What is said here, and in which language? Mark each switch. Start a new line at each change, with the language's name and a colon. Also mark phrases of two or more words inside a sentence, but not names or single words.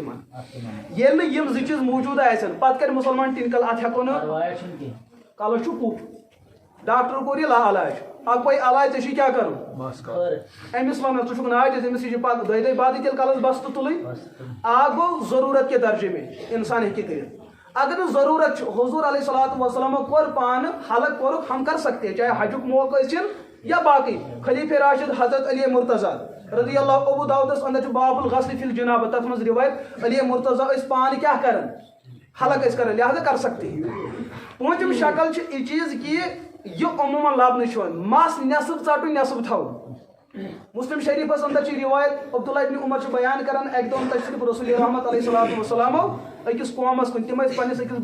Kashmiri: تِمن ییٚلہِ نہٕ یِم زٕ چیٖز موٗجوٗد آسن پتہٕ کرِ مُسلمان ٹِنکل اتھ ہٮ۪کو نہٕ کلس چھُ کُپھ ڈاکٹر کوٚر یہِ علاج اکھ پے علاج ژےٚ چھُے کیاہ کرُن أمِس ونان ژٕ چھُکھ ناجائز أمِس یہِ چھِ پتہٕ دۄیہِ دۄہہِ بعدٕے تیٚلہِ کلس بستہٕ تُلٕنۍ اکھ گوٚو ضروٗرت کہِ درجہِ میں انسان ہیٚکہِ کٔرِتھ اگر نہٕ ضروٗرت چھُ حضور علیہ الصلوۃ والسلامو کوٚر پانہٕ حلق کوٚرُکھ
Urdu: ہم کر سکتے
Kashmiri: چاہے حجُک موقع ٲسِن یا باقٕے خلیفہ راشد حضرت علی مرتضیٰ رضی اللہ ابو داؤدس اندر چھُ
Arabic: باب الغسل فی الجنابہ
Kashmiri: تتھ منٛز روایت علی مرتضیٰ ٲسۍ پانہٕ کیاہ کران حلق ٲسۍ کران لہذا
Urdu: کر سکتے
Kashmiri: پوٗنٛژِم شکل چھِ یہِ چیٖز کہ یہ عموماً لبنہٕ چھُ یِوان مس نٮ۪صٕف ژٹُن نٮ۪صٕف تھاوُن مسلم شریفس اندر چھِ روایت عبداللہ ابن عمر چھُ بیان کران اکہِ دۄہ تشریف رسول رحمت علیہ الصلوۃ والسلامو أکِس قومس کُن تِم ٲسۍ پننس أکِس